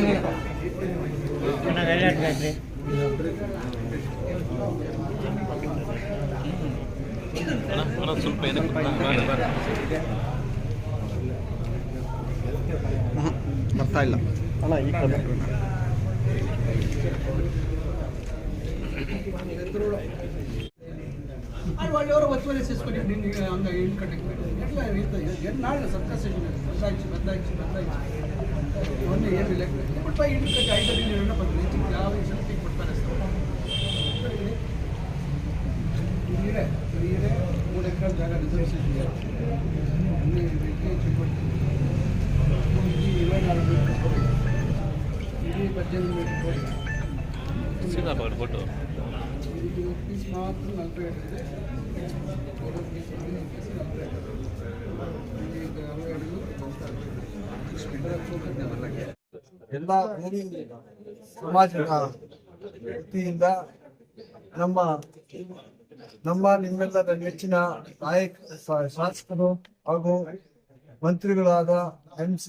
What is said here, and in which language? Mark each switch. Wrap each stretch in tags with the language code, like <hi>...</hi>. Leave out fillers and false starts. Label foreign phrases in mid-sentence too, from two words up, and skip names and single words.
<kn>ಸ್ವಲ್ಪ ಬರ್ತಾ ಇಲ್ಲ ಅಲ್ಲ ಈ ಕಡೆ</kn> <te>వాళ్ళెవరో వచ్చి చేసుకొని అంత ఇంటి కట్టకి ఎట్లా ఎన్నాళ్ళు సబ్కాస్ట్ బద్దాయించి అవన్నీ ఏమి లేక ఇప్పుడు ఇంటి కట్టి 5 నిన్న 10 నుంచి 50 సెంటికి పట్టుకొనేస్తాం. మీరే 3 ఎకరాల జాగా రిజర్వేషన్ చేయాలి. అన్ని చెప్పండి. ఇది 24 మీటర్లు, ఇది 18 మీటర్లు. సీదా పట్టుకో. పీస్ మాత్రం 40</te> <kn>ಎಲ್ಲ ಸಮಾಜದ ವತಿಯಿಂದ ನಿಮ್ಮೆಲ್ಲರ ನೆಚ್ಚಿನ ಶಾಸಕರು ಹಾಗೂ ಮಂತ್ರಿಗಳಾದ ಎಂ.ಸಿ.</kn>